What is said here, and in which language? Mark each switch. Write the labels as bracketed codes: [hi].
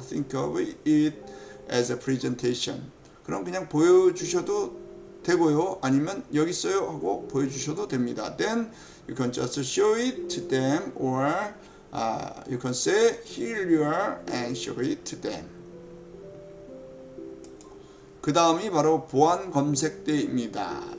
[en] Think of it as a presentation. [ko] 그럼 그냥 보여주셔도 되고요. 아니면 여기 있어요 하고 보여주셔도 됩니다. [en] Then you can just show it to them or you can say here you are and show it to them. [ko] 그 다음이 바로 보안 검색대입니다.